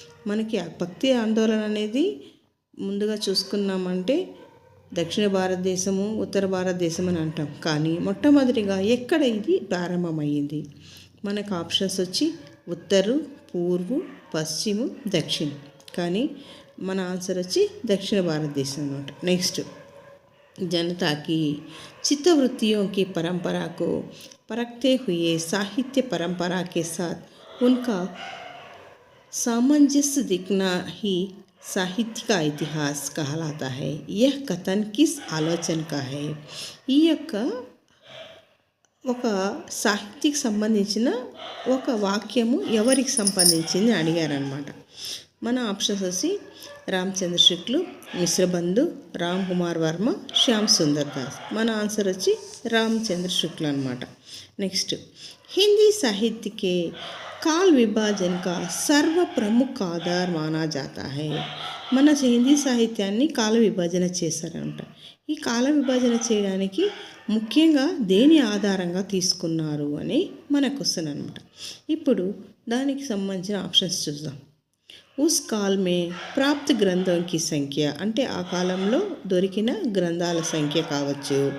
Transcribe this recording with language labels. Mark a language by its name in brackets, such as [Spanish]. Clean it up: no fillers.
[Telugu] మనకి భక్తి ఆందోళన అనేది ముందుగా చూసుకున్నామంటే దక్షిణ భారతదేశము, ఉత్తర భారతదేశం అని అంటాం. కానీ మొట్టమొదటిగా ఎక్కడ ఇది ప్రారంభమయ్యింది. మనకు ఆప్షన్స్ వచ్చి ఉత్తరు, పూర్వు, పశ్చిమ, దక్షిణ. కానీ మన ఆన్సర్ వచ్చి దక్షిణ భారతదేశం అన్నమాట. [Hindi] నెక్స్ట్ जनता की चित्तवृत्तियों की परंपरा को परखते हुए साहित्य परंपरा के साथ उनका सामंजस्य दिखना ही साहित्य का इतिहास कहलाता है. यह कथन किस आलोचन का है. [Telugu] ఈ యొక్క ఒక సాహిత్యకి సంబంధించిన ఒక వాక్యము ఎవరికి సంబంధించింది అడిగారనమాట. మన ఆప్షన్స్ వచ్చి రామచంద్ర శుక్లు, మిశ్రబంధు, రామ్ కుమార్ వర్మ, శ్యామ్ సుందర్ దాస్. మన ఆన్సర్ వచ్చి రామచంద్ర శుక్ల అనమాట. [Hindi] నెక్స్ట్ హిందీ సాహిత్య के काल विभाजन का सर्व प्रमुख आधार माना जाता है. [Telugu] మన హిందీ సాహిత్యాన్ని కాల విభజన చేశారంట. ఈ కాల విభజన చేయడానికి ముఖ్యంగా దేని ఆధారంగా తీసుకున్నారు అని మన క్వశ్చన్ అనమాట. ఇప్పుడు దానికి సంబంధించిన ఆప్షన్స్ చూద్దాం. [Hindi] ఉస్ కాల్ మే ప్రాప్త గ్రంథం కి సంఖ్య, [Telugu] అంటే ఆ కాలంలో దొరికిన గ్రంథాల సంఖ్య కావచ్చు.